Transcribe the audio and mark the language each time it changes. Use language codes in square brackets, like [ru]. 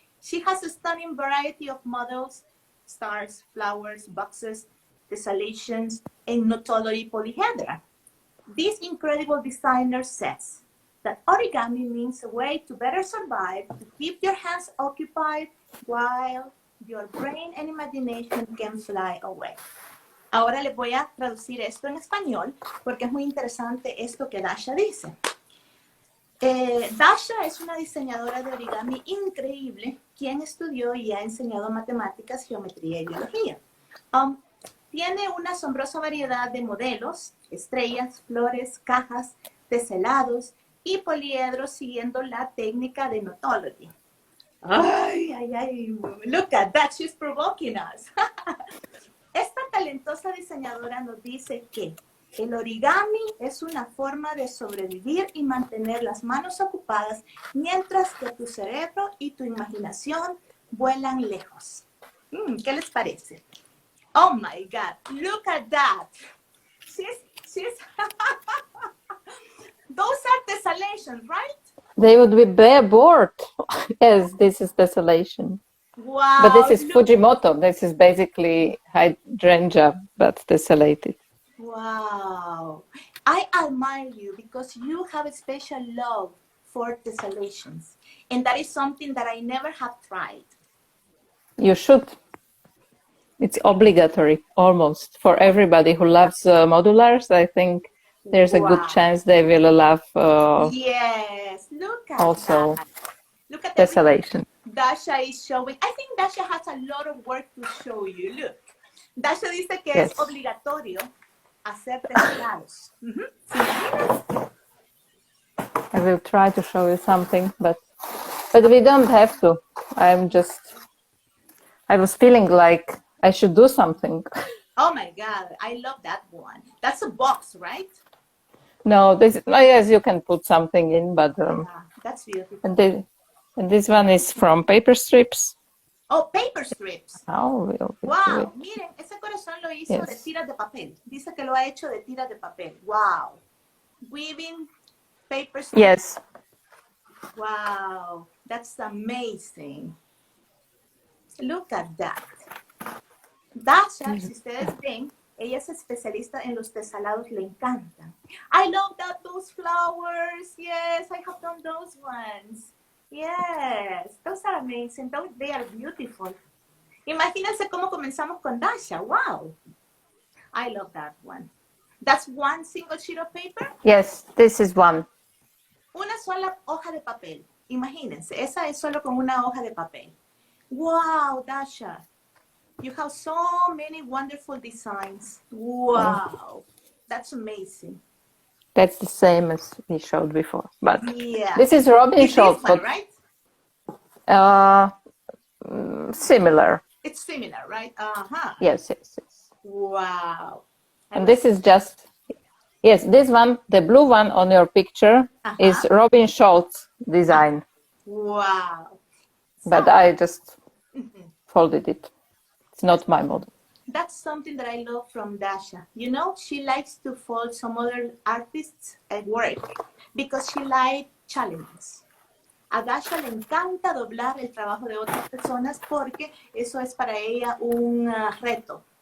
[en] She has a stunning variety of models, stars, flowers, boxes, tessellations, and notology polyhedra. This incredible designer says that origami means a way to better survive, to keep your hands occupied while your brain and imagination can fly away. [es] Ahora les voy a traducir esto en español porque es muy interesante esto que Dasha dice. Dasha es una diseñadora de origami increíble, quien estudió y ha enseñado matemáticas, geometría y biología. Tiene una asombrosa variedad de modelos, estrellas, flores, cajas, teselados y poliedros siguiendo la técnica de notology. [en] Ay, ay, ay, look at that, she's provoking us. [es] Esta talentosa diseñadora nos dice que el origami es una forma de sobrevivir y mantener las manos ocupadas mientras que tu cerebro y tu imaginación vuelan lejos. ¿Qué les parece? [en] Oh my God, look at that. She's those are tessellations, right? They would be bored. Yes, this is desolation. Wow. But this is Fujimoto. This is basically hydrangea, but tessellated. Wow. I admire you because you have a special love for tessellations. And that is something that I never have tried. You should. It's obligatory, almost, for everybody who loves modulars. I think there's a good chance they will love yes, look at also that. Look at tessellation. Dasha is showing. I think Dasha has a lot of work to show you. Look. [es] Dasha dice que [en] Yes. [es] es obligatorio hacer teselados. [en] I will try to show you something, but we don't have to. I was feeling like I should do something. Oh my God, I love that one. That's a box, right? No, yes, you can put something in, but Yeah, that's beautiful. and this one is from paper strips. Oh, paper strips. Oh, [es] Wow, miren, ese corazón lo hizo de [en] Yes. [es] tiras de papel. Dice que lo ha hecho de tiras de papel. [en] Wow. Weaving paper strips. Yes. Wow, that's amazing. Look at that. [es] Dasha, si ustedes ven, ella es especialista en los teselados, le encantan. [en] I love those flowers. Yes, I have done those ones. Yes, those are amazing. They are beautiful. [es] Imagínense cómo comenzamos con Dasha. [en] Wow. I love that one. That's one single sheet of paper. Yes, this is one. [es] Una sola hoja de papel. Imagínense, esa es solo con una hoja de papel. [en] Wow, Dasha. You have so many wonderful designs. Wow. That's amazing. That's the same as we showed before. But Yeah. this is Robin Schultz. This one, right? Similar. It's similar, right? Uh-huh. Yes. Wow. And this is just, yes, this one, the blue one on your picture is Robin Schultz design. Wow. But I just folded it. It's not my model. That's something that I love from Dasha. You know, she likes to fold some other artists' work because she likes challenges. [es] A Dasha le encanta doblar el trabajo de otras personas porque eso es para ella un reto.